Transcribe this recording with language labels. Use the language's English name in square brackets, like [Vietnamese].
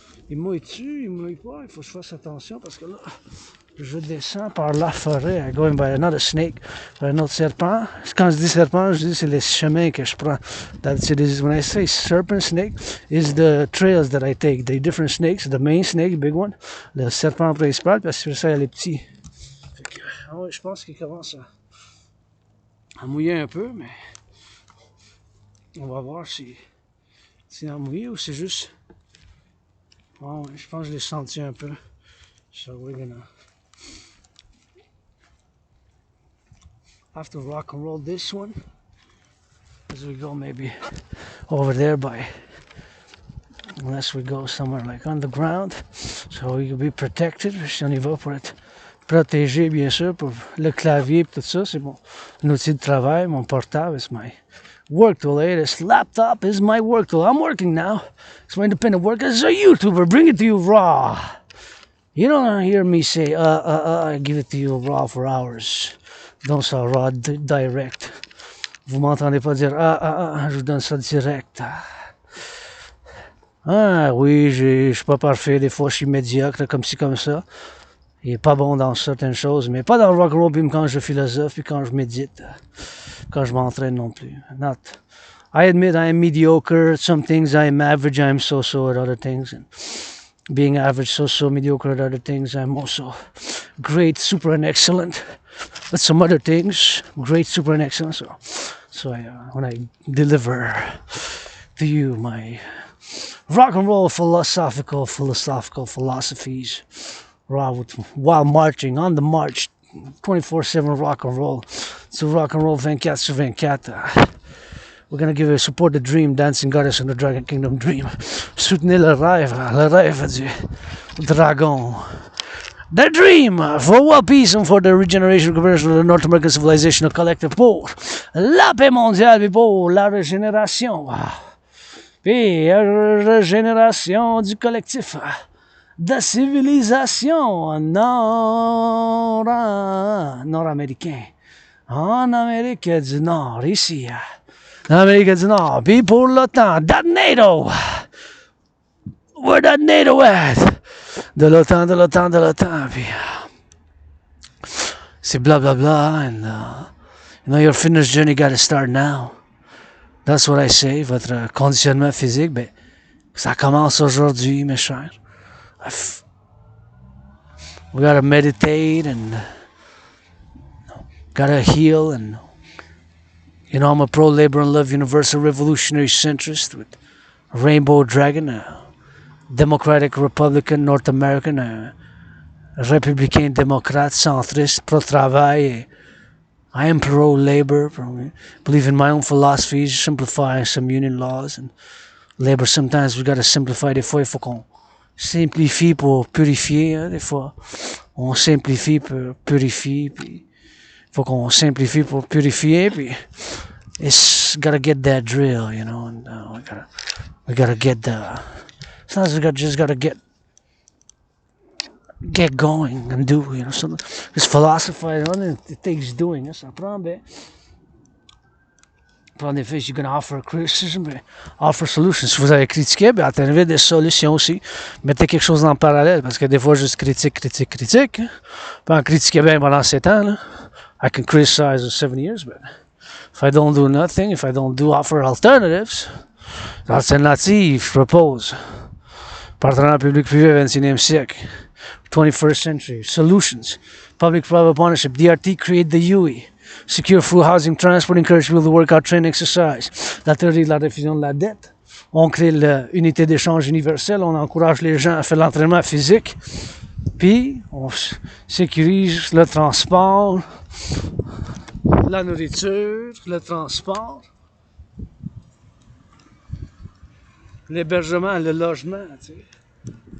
[French] Il mouille-tu, il mouille pas, il faut que je fasse attention, parce que là, je descends par la forêt, [English] going by another snake, [French] par un autre serpent. Quand je dis serpent, je dis c'est les chemins que je prends. [English] When I say serpent snake, is the trails that I take. The different snakes, the main snake, big one, [French] le serpent principal, puis après ça, il y a les petits. Je pense qu'il commence à mouiller un peu, mais on va voir si c'est à mouiller ou c'est juste... Bon, je pense que je l'ai senti un peu. [English] So we're gonna have to rock and roll this one as we go maybe over there by, unless we go somewhere like on the ground, so we can be protected. [French] Si on y va pour être protégé, bien sûr, pour le clavier et tout ça, c'est mon outil de travail, mon portable, [English] it's my work tool. This laptop is my work tool. I'm working now. It's my independent work as a YouTuber. Bring it to you raw. You don't hear me say, I give it to you raw for hours. Don't ça raw direct. [French] Vous m'entendez pas dire, je vous donne ça direct. Ah oui, je suis pas parfait, des fois je suis médiocre, comme ci, comme ça. Il est pas bon dans certaines choses, mais pas dans le rock and roll, puis quand je philosophe, puis quand je médite, quand je m'entraîne non plus. [English] Not. I admit I am mediocre at some things, I am average, I am so-so at other things. And being average, so-so, mediocre at other things, I'm also great, super, and excellent at some other things. Great, super, and excellent. So when I deliver to you my rock and roll philosophical philosophies, while marching, on the march, 24/7 rock and roll. So rock and roll [French] 24 sur 24. [English] We're gonna give a support the dream, dancing goddess in the Dragon Kingdom dream. [French] Soutenez le rêve du dragon. [English] The dream for world peace and for the regeneration of the North American civilization, collective [French] pour la paix mondiale et pour la régénération. Puis régénération du collectif. De civilisation nord-américain. En Amérique du Nord, ici. En Amérique du Nord. Puis pour l'OTAN, [English] that NATO. Where that NATO at? [French] De l'OTAN. Puis c'est blablabla. [English] And your fitness journey got to start now. That's what I say. [French] Votre conditionnement physique, ben, ça commence aujourd'hui, mes chers. [English] We gotta meditate and gotta heal, and I'm a pro labor and love universal revolutionary centrist with Rainbow Dragon, a Democratic Republican North American, [French] républicain, démocrate, centriste, pro-travail. [English] I am pro-labor, believe in my own philosophies, simplifying some union laws. And labor, sometimes we gotta simplify. [French] Des fois, il faut qu'on simplifie pour purifier. Hein, des fois, on simplifie pour purifier. Puis, il faut qu'on simplifie pour purifier. [English] Puis, it's gotta get that drill, you know. And we gotta get the. Sometimes we just gotta get going and do, you know. So, just philosophize on it. It takes doing. [French] Ça prend, ben. En effet, [English] you're going to offer criticism, offer solutions. [French] Si vous avez critiqué, ben, attendez des solutions aussi. Mettez quelque chose en parallèle, parce que des fois, juste critique. Hein. Pas en critiquer bien pendant 7 ans. Là. [English] I can criticize in 7 years, but if I don't do nothing, if I don't do offer alternatives, [French] l'alternative, je propose. Partenariat public-privé 21e siècle. [English] 21st century. Solutions. Public-private partnership. DRT create the UE. Secure food, housing, transport, encourage people to work out, train, exercise. [French] La théorie de la diffusion de la dette. On crée l'unité d'échange universelle. On encourage les gens à faire l'entraînement physique. Puis, on sécurise le transport, la nourriture, le transport, l'hébergement, le logement, tu sais.